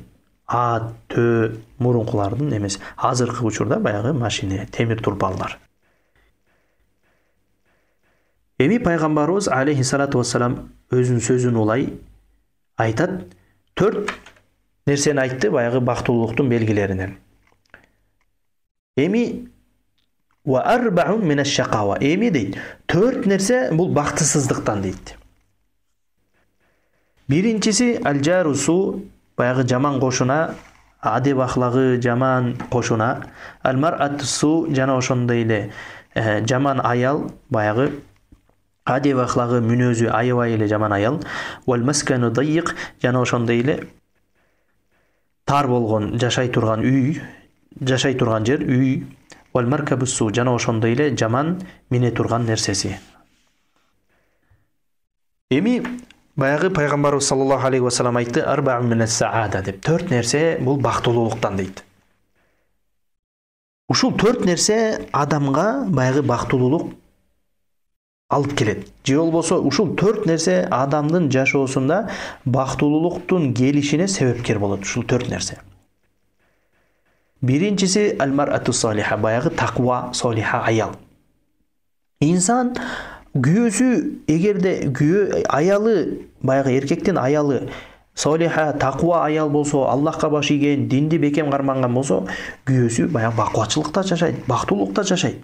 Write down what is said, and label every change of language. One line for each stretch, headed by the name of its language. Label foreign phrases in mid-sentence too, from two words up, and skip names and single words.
Kyrgyz: Ат, төө, мурункулардын эмес. Азыркы учурда баягы машина, темир турбалар. Эми пайгамбарыбыз
Arabic: عليه الصلاة والسلام
Kyrgyz: өзүнүн сөзүн улай айтат. 4 нерсени айтты баягы бактылуулуктун белгилеринен.
Arabic: Эми وأربع من الشقاوة.
Kyrgyz: Эми дейт, 4 нерсе бул бактысыздыктан дейт. Биринчиси аль-жарусу, баягы жаман кошуна, адеп ахлагы жаман кошуна. Ал-мар'атусу, жана ошондой эле жаман аял, баягы адеп ахлагы мүнөзү аябай эле жаман аял.
Arabic: والمسكن الضيق,
Kyrgyz: жана ошондой эле тар болгон жашай турган үй, жашай турган жер, үй.
Arabic: والمركب السوء,
Kyrgyz: жана ошондой эле жаман мине турган нерсеси. Эми баягы пайгамбарыбыз
Arabic: صلى الله عليه وسلم
Kyrgyz: айтты:
Arabic: أربع من السعادة
Kyrgyz: деп. 4 нерсе бул бактылуулуктан дейт. Ушул 4 нерсе адамга баягы бактылуулук алып келет. Же болбосо ушул 4 нерсе адамдын жашоосунда бактылуулуктун келишине себепкер болот. Ушул 4 нерсе. Биринчиси
Arabic: المرأة الصالحة,
Kyrgyz: баягы таква солиха аял. Инсан күйөөсү, эгерде күйөө аялы, баягы эркектин аялы солиха, таква аял болсо, Аллахка баш ийген, динди бекем карманган болсо, күйөөсү баягы бакубатчылыкта жашайт, бактылуулукта жашайт.